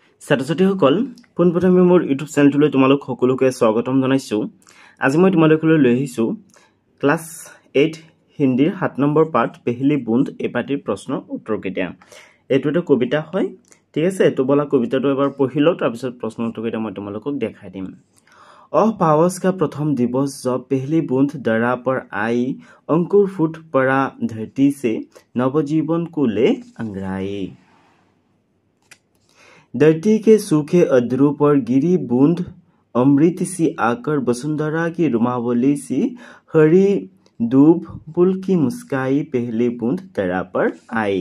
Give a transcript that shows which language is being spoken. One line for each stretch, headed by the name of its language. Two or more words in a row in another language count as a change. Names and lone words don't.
Assamese: ছাত্ৰ-ছাত্ৰীসকল পোনপ্ৰথমে মোৰ ইউটিউব চেনেলটোলৈ তোমালোক সকলোকে স্বাগতম জনাইছো। আজি মই তোমালোকলৈ লৈ আহিছো ক্লাছ 8 হিন্দীৰ 7 নম্বৰ পাঠ পেহলি বুন্দ এই পাঠৰ প্ৰশ্ন উত্তৰ কেইটা। এইটো এটা কবিতা হয়, ঠিক আছে। তো বলা কবিতাটো এবাৰ পঢ়ি লও, তাৰ পিছত প্ৰশ্ন উত্তৰ কেইটা মই তোমালোকক দেখাই দিম।
Hindi: पावस का प्रथम दिवस जब पहली बूंद दरा पर आई, अंकुर फूट पड़ा धरती से, नवजीवन को ले अंगड़ाई। धरती के सूखे अधरों पर गिरी बूंद अमृत सी आकर वसुंधरा की रुमावली सी हरी दूब फूल की मुस्काई पहली बूंद दरा पर आई।